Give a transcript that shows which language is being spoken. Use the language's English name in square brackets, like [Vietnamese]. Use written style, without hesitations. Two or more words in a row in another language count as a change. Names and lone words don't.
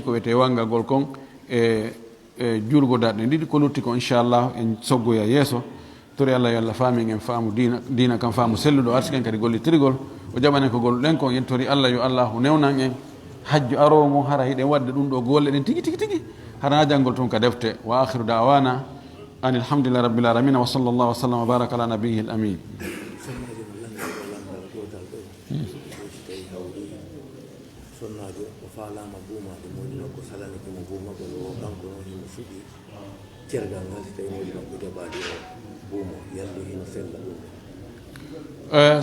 [Fula] ko wiyete wangagol kon e juulgo darɗe ɗiɗi ko lutti ko inchallah en soggoya yeeso tori allah yo allah faami en faamu dina kam faamu selluɗo arsiken kadi gollitirgol o jaɓanen ko golluɗen kon en tori allah yo allahu newnan en hajju arowo mum hara hiɗen wadde ɗum ɗo golle ɗen tigi hara janngol toon ka defte [Arabic] و آخر دعوانا أن الحمدلله رب العالمين و صلى الله و سلم و بارك على نبيه الأمين [Fula] sonnajo o faalama buumade moƴino ko salanike mo buumagol o kanko noon himo suuɗi cergal ngal so tawi moƴi makko jaɓaade o buumo yalde hino sella ɗum